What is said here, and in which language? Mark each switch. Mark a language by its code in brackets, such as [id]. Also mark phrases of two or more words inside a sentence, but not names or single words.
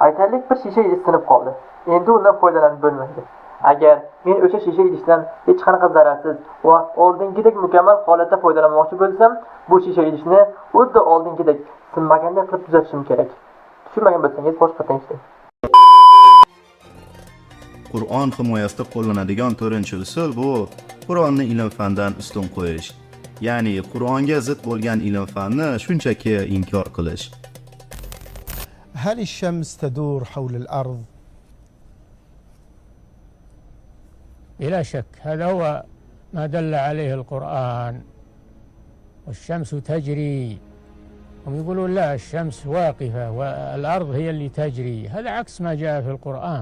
[uz] Keyinchalik bir shisha idish sinib qoldi. Endi undan foydalanib bo'lmaydi. Agar men o'sha shisha idishdan hech qanaqa zararsiz va oldingidek mukammal holatda foydalanmoqchi bo'lsam, bu shisha idishni xuddi oldingidek sinmaganday qilib tuzatishim kerak. Tushunmagan bo'lsangiz boshqatdan ishlang. Qur'on himoyasida qo'llanadigan 4-usul bu Qur'onni ilm-fandan ustun qo'yish. Ya'ni Qur'onga zid bo'lgan ilm-fanni shunchaki inkor qilish. [ar] هل الشمس تدور حول الأرض؟ بلا شك هذا هو ما دل عليه القرآن. والشمس تجري، هم يقولون لا الشمس واقفة والأرض هي اللي تجري، هذا عكس ما جاء في القرآن.